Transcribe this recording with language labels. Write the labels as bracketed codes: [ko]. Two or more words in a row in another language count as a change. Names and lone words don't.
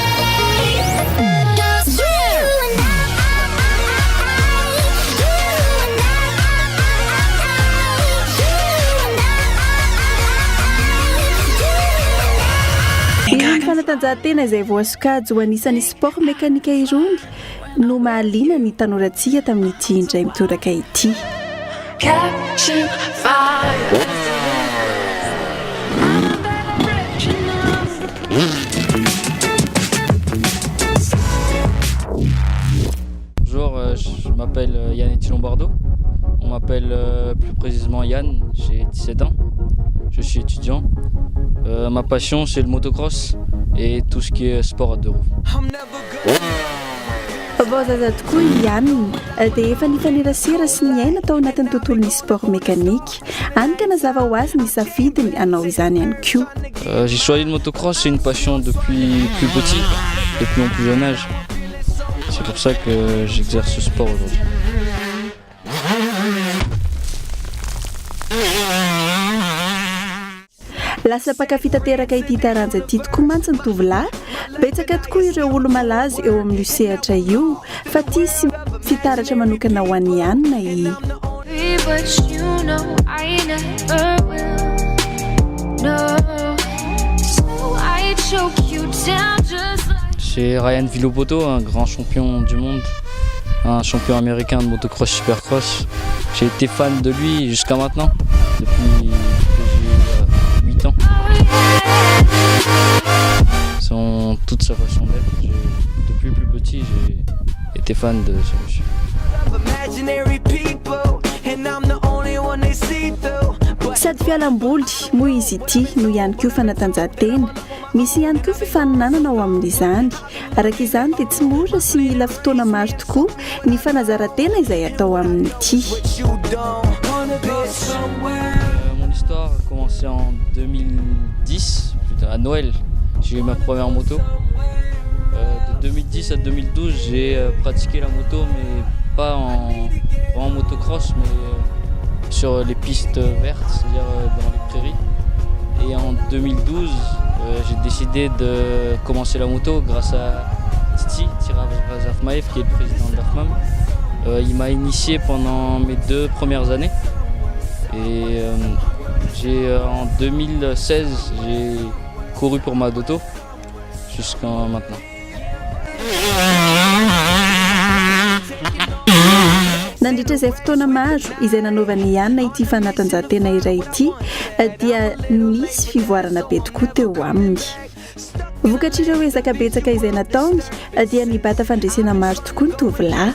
[mg] Irony fanatanjahantena izay voasokajy ho anisany [fr] sport mécanique [mg] irony no mahaliana ny tanorantsika tamin'ity indray mitoraka ity. [fr] Bonjour, je m'appelle Yann Lombardo. On m'appelle plus précisément Yann, j'ai 17 ans. Je suis étudiant. Ma passion c'est le motocross et tout ce qui est sport à deux roues. [mg] Vazaza tokoa Yann dia efa nifanerasera sy ny aina tao anatin'ny tontolon'ny [fr] sport mécanique. [mg] Hany ka nazava ho azy ny safidiny hanao izany ihany koa. [fr] J'ai choisi le motocross, c'est une passion depuis plus petit, depuis mon plus jeune âge. C'est pour ça que j'exerce ce sport aujourd'hui. [mg] Lasa mpakafy tanteraka ity taranja ity tokoa mantsy ny tovolahy. Betsaka tokoa ireo olo malaza eo amin'ny sehatra io fa tia sy fitaratra manokana ho an'ny Yann i. [fr] C'est Ryan Villopoto, un grand champion du monde, un champion américain de motocross supercross. J'ai été fan de lui jusqu'à maintenant, depuis que j'ai 8 ans. Toute sa façon d'être. Depuis plus petit, j'ai été fan de ce monsieur. [mg] Sady fialamboly moa izy ity no ihany koa fanatanjahantena. Misy ihany koa fifaninanana ao amin'izany. Araka izany dia tsy mora sy mila fotoana maro tokoa ny fanazaran-tena izay atao amin'ity. [fr] Mon histoire a commencé en 2010, à Noël. J'ai eu ma première moto. De 2010 à 2012, j'ai pratiqué la moto, mais pas en motocross, mais sur les pistes vertes, c'est-à-dire dans les prairies. Et en 2012, j'ai décidé de commencer la moto grâce à Titi Razafmaev, qui est le président de l'AFMAM. Il m'a initié pendant mes 2 premières années. Et en 2016, j'ai couru pour ma doto jusqu'à maintenant. [mg] Nandritra izay fotoana maro izay nanaovan'ny Yann ity fanatanjahantena iray ity dia nisy fivoarana be tokoa teo aminy. Vokatr'ireo ezaka betsaka izay nataony dia nibata fandresena maro tokoa ny tovolahy.